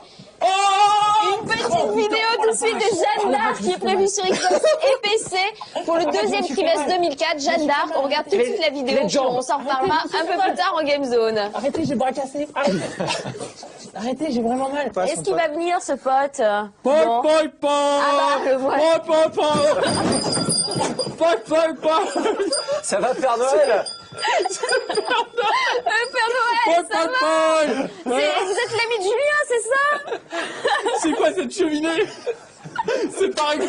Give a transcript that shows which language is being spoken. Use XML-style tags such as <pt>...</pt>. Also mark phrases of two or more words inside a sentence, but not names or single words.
<fr>une petite vidéo tout de suite de Jeanne d'Arc qui est prévue sur Xbox et PC pour le deuxième trimestre 2004. Jeanne d'Arc, on regarde tout de suite la vidéo, puis on s'en reparlera un peu plus tard en Game Zone. Arrêtez, j'ai le bras cassé. Arrêtez, j'ai vraiment mal. Est-ce qu'il va venir ce pote? Poi, Bon. poi, poi. Ah bah, le voilà. Poi, poi, poi. Poi, poi, poi. Ça va faire Noël. Le Père Noël, ça va? Vous êtes l'ami de Julien, c'est ça? C'est quoi cette cheminée? C'est pas rigolo.</fr>